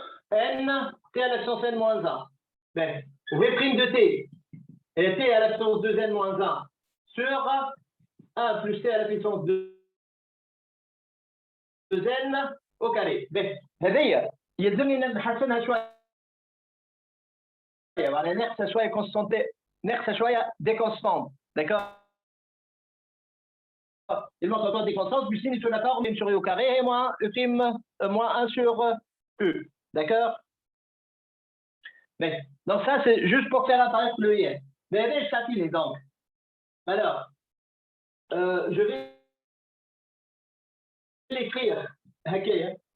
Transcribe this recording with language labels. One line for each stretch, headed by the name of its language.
French: n T à la puissance n moins 1. Ben, V prime de T et T à la puissance 2n moins 1 sur 1 plus T à la puissance 2n au carré.
Arabic: Ben, هذه يلزمني نحسنها شوية. يعني ناقصة شوية constante, ناقصة شوية des constantes.
French: D'accord? Il manque encore des constantes, puis sin sur la forme, une sur U au carré et moins U prime moins 1 sur U. D'accord? Mais, donc ça, c'est juste pour faire apparaître le IN. Mais je t'attire donc. Alors, je vais l'écrire. Ok, hein.